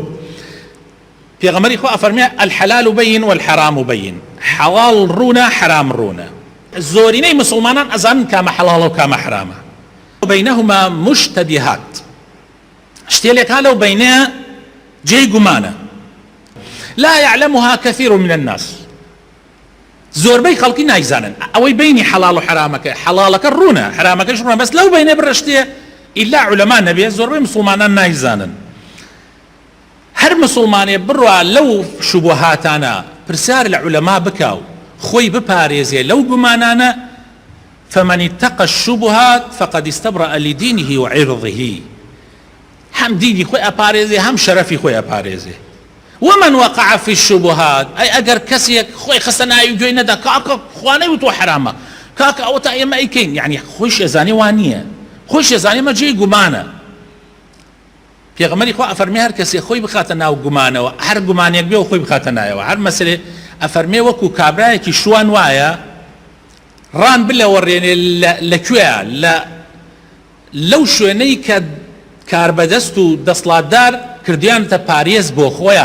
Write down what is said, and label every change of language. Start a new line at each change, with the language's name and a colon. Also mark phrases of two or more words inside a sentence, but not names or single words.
Central Kurdish: پێغەمبەری خوا ئەفەرمێ
Arabic: الحەلال بەین والحەرام بەین،
Central Kurdish: حەڵاڵ ڕوونە حرام ڕوونە. زۆرینەی مسلمانان ئەزانن کامە حەڵاڵە و کامە حرامە.
Arabic: بەینەهما مشتەبیهات،
Central Kurdish: شتێلێکا لەو بەینەیە جێی گومانە.
Arabic: لا يعلمها كثير من الناس،
Central Kurdish: زۆربەی خەڵکی نایزانن ئەوەی بینی حەڵاڵ و حرامەکە، حەڵاڵەکە ڕوونە حرامەکەش ڕوونە، بەس لەو بەینە بڕشتێ ئیلا عولەما نەبێ زۆربەی مسلمانان نایزانن. هەر مسلمانێ بڕوا لەو شوبهاتانە پرسیار لە عولەما بکاو، خۆی بپارێزێ لەو گومانانە.
Arabic: فمن اتقى الشبهات فقد استبرأ لدينه وعرضه،
Central Kurdish: هم دینی خۆی ئەپارێزێ هم شەرەفی خۆی ئەپارێزێ.
Arabic: ومن وقع في الشبهات،
Central Kurdish: ئەی ئەگەر کەسێک خۆی خستە ناوی گوێی نەدا کاکە خوا نەیوتوە حرامە، کاکە ئەوە تا ئێمە ئەیکەین، یعنی خۆی شێزانێ وان نییە، خۆی شێزانێ مە جێی گومانە. پێغەمبەری خوا ئەفەرمێ هەر کەسێک خۆی بخاتە ناو گومانەوە، هەر گومانێک بێ و خۆی بخاتە نایەوە. هەر مەسەلێ ئەفەرمێ وەکو کابرایەکی شوان وایە ڕان بلەوەڕێنێ لەکوێیە لەو شوێنەی کە کاربەدەست و دەسڵاتدار کردیانتە پارێز بۆ خۆیان.